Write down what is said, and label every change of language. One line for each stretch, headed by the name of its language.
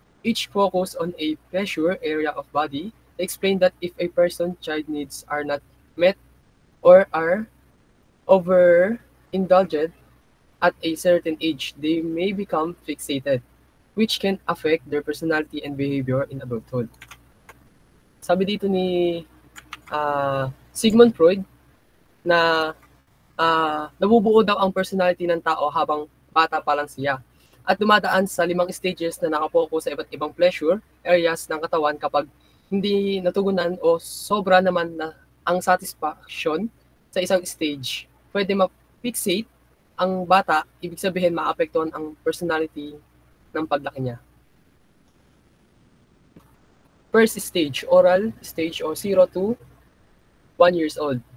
English: Each focus on a pleasure area of body. Explain that if a person's child needs are not met or are overindulged at a certain age, they may become fixated, which can affect their personality and behavior in adulthood.
Filipino: Sabi dito ni Sigmund Freud na nabubuo daw ang personality ng tao habang bata pa lang siya at dumadaan sa 5 stages na nakapokus sa iba't ibang pleasure areas ng katawan kapag hindi natugunan o sobra naman na ang satisfaction sa isang stage, pwede ma-fixate ang bata, ibig sabihin maapektuhan ang personality ng paglaki niya.
English: First stage, oral stage or 0 to 1 years old.